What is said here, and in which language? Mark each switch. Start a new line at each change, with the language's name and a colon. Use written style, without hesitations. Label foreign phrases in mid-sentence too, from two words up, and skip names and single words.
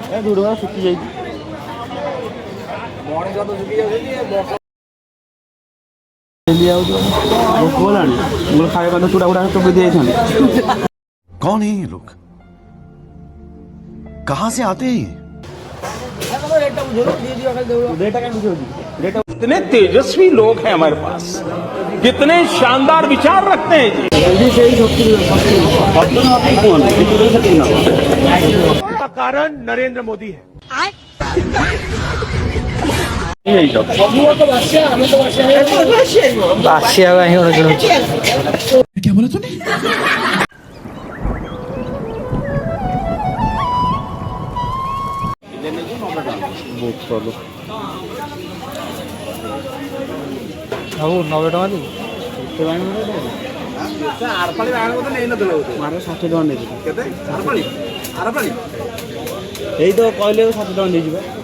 Odia: ଏ ଦୁଡ଼ୁଆ ଶୁଖି ଯାଇଛି। ଖାଇବା କଥା ଚୁଡ଼ା ଗୁଡ଼ା ଚୋବେଇ ଦେଇଥାନ୍ତି।
Hindi: कौन है ये लोग? कहां से आते हैं? कितने तेजस्वी लोग हैं हमारे पास, कितने शानदार विचार रखते हैं का कारण नरेंद्र मोदी है। क्या बोला तूने?
Odia: ଆଉ 90 ଟଙ୍କା ଦେବି। ଏଇ ତ କହିଲେ 7 ଟଙ୍କା ଦେଇଯିବ।